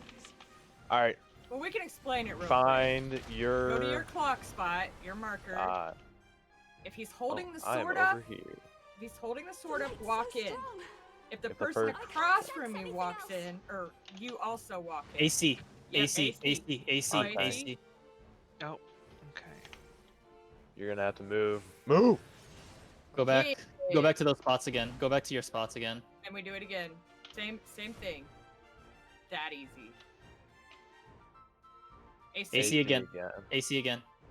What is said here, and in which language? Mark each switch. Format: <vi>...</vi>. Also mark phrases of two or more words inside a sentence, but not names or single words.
<en>Alright, Well, we can explain it real quick. find Go your... to your clock spot, your marker. If he's holding the I am sword up, over here. if he's holding the sword up, walk in. If the If the person per- across from you walks in, or you also walk in. AC. Yep, AC. AC. AC. Okay. AC. Oh, okay. You're gonna have to move. Move! Go back. Go Yeah. back to those spots again. Go back to your spots again. And we do it again. Same thing. That easy. AC again. AC again.</en>